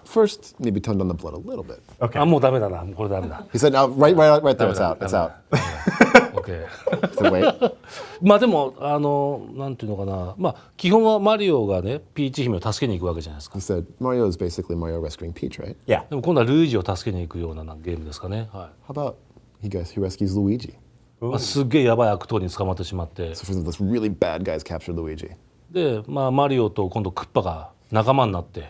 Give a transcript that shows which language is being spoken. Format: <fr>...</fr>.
<en>first, maybe toned down the blood a little bit.</en> <ja>あ、もうダメだな。もうこれダメだ。</ja> <en>He said, right there, it's out. It's out. OK。 He said, wait.</en> <ja>まあでもなんていうのかな、まあ基本はマリオがねピーチ姫を助けに行くわけじゃないですか。</ja> <en>He said, Mario is basically Mario rescuing Peach, right? Yeah.</en> <ja>でも今度はルイージを助けに行くようなゲームですかね。は</ja> <en>How about he rescues Luigi?</en> <ja>い。まあ、すっげえやばい悪党に捕まってしまって、</ja> <en>So for example, this really bad guys captured Luigi.</en> <ja>でまあマリオと今度クッパが仲間になって、</ja>